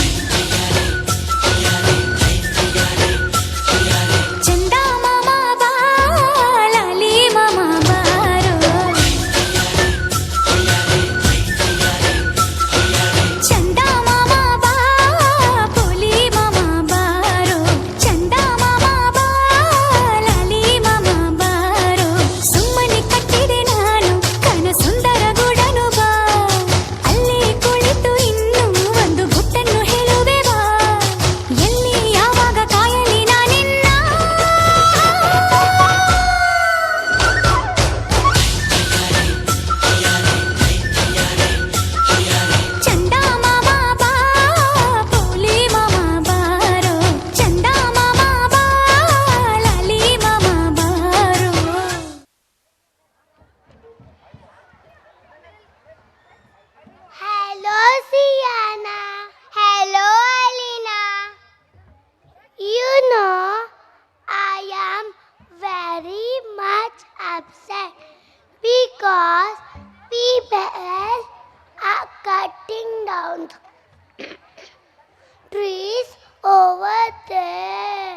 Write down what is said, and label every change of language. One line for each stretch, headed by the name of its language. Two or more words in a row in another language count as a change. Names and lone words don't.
Kannada: ಚಂದ ಮಾಮ ಬಾ, ಲಾಲಿ ಮಾಮ ಬಾರೋ। ಚಂದ ಮಾಮ ಬಾ, ಭೋಲಿ ಮಾಮ ಬಾರೋ। ಚಂದ ಮಾಮ ಬಾ, ಲಾಲಿ ಮಾಮ ಬಾರೋ। ಸುಮ್ಮನೆ ಕಟ್ಟಿದೆ ನಾನು ಕನ ಸುಂದರ ಗೂಡನು ಬಾ, ಅಲ್ಲಿ ಕುಳಿತು ಇನ್ನು ಒಂದು ಗುಟ್ಟನ್ನು ಹೇಳುವೆ ಬಾ, ಎಲ್ಲಿ ಯಾವಾಗ ಕಾಯಲಿ ನಾನಿನ್ನ. ಚಂದ ಮಾಮ ಬಾ, ಭೋಲಿ ಮಾಮ ಬಾರೋ. ಚಂದ ಮಾಮ ಬಾ, ಲಾಲಿ ಮಾಮ ಬಾರೋ.
English: Hello, Sienna. Hello, Alina. You know, I am very much upset because people are cutting down trees over there.